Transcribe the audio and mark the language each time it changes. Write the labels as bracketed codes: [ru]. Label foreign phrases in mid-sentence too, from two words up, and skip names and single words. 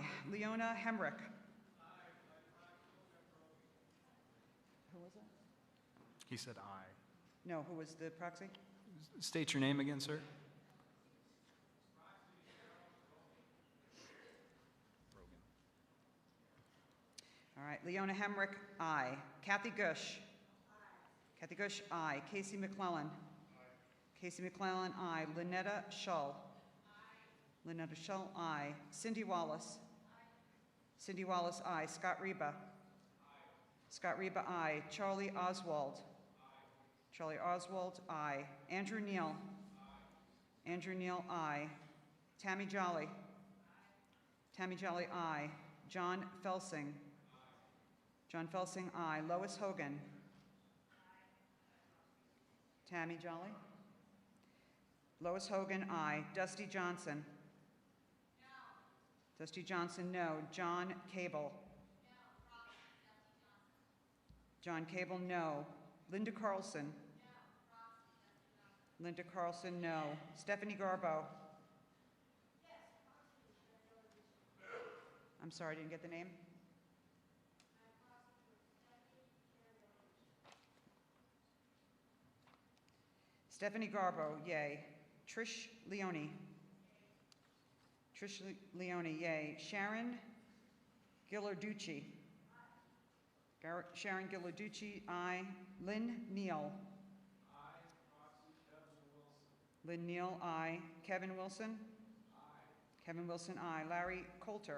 [en] Leona Hemrick. Aye. Who was it? He said aye. No, who was the proxy? State your name again, sir. All right, Leona Hemrick, aye. Kathy Gush. Aye. Kathy Gush, aye. Casey McClellan. Casey McClellan, aye. Lynetta Shull. Aye. Lynetta Shull, aye. Cindy Wallace. Aye. Cindy Wallace, aye. Scott Reba. Aye. Scott Reba, aye. Charlie Oswald. Aye. Charlie Oswald, aye. Andrew Neal. Aye. Andrew Neal, aye. Tammy Jolly. Tammy Jolly, aye. John Felsing. John Felsing, aye. Lois Hogan. Tammy Jolly. Lois Hogan, aye. Dusty Johnson. Dusty Johnson, no. John Cable. John Cable, no. Linda Carlson. Linda Carlson, no. Stephanie Garbo. I'm sorry, I didn't get the name. Stephanie Garbo, yay. Trish Leone. Trish Leone, yay. Sharon Ghilarducci. Sharon Ghilarducci, aye. Lynn Neal. Lynn Neal, aye. Kevin Wilson? Aye. Kevin Wilson, aye. Larry Coulter?